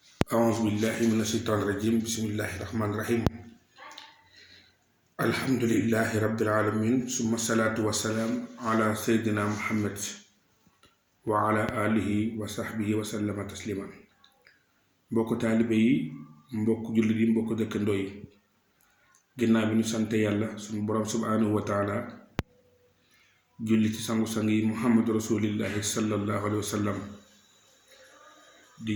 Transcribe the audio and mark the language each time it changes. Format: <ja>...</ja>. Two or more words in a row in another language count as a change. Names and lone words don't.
<ar>أعوذ بالله من الشيطان الرجيم بسم الله الرحمن الرحيم الحمد لله رب العالمين ثم الصلاة والسلام على سيدنا محمد وعلى آله وصحبه وسلم تسليما</ar> <wo>mbokk taalibe yi mbokk jullit yi mbokk dëkkandoo yi ginnaaw bi ñu sante yàlla suñu borom</wo> <ar>سبحانه وتعالى</ar> <wo>julli ci sangu-sang yi</wo> <ar>محمد رسول الله صلى الله عليه وسلم</ar> <wo>di</wo>